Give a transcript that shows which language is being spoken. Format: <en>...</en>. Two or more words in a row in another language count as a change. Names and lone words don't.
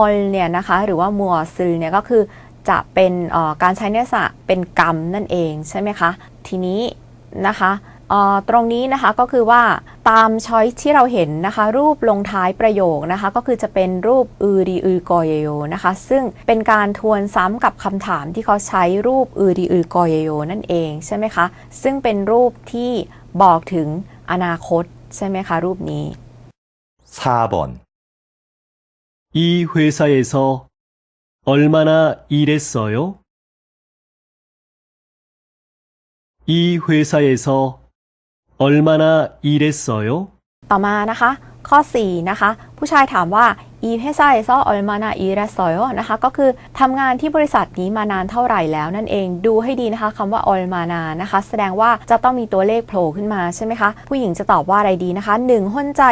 <th>ลเนี่ยนะคะหรือว่ามัวซึเนี่ยก็คือจะเป็นการใช้ในลักษณะเป็นกรรมนั่นเองใช่ไหมคะทีนี้นะคะตรงนี้นะคะก็คือว่าตามช้อยที่เราเห็นนะคะรูปลงท้ายประโยคนะคะก็คือจะเป็นรูปอือดีอือกอเยโยนะคะซึ่งเป็นการทวนซ้ำกับคำถามที่เขาใช้รูปอือดีอือกอเยโยนั่นเองใช่ไหมคะซึ่งเป็นรูปที่บอกถึงอนาคตใช่ไหมคะรูปนี้</th> <ko>4번 이 회사에서 얼마나 일했어요? 이 회사에서 얼마나 일했어요?</ko> <th>ต่อมานะคะข้อ4นะคะผู้ชายถามว่า</th> <ko>이 회사에서 얼마나 일했어요</ko> <th>นะคะก็คือทำงานที่บริษัทนี้มานานเท่าไหร่แล้วนั่นเองดูให้ดีนะคะคำว่าอลมานานะคะแสดงว่าจะต้องมีตัวเลขโผล่ขึ้นมาใช่ไหมคะผู้หญิงจะตอบว่าอะไรดีนะคะ1ฮอนจา</th>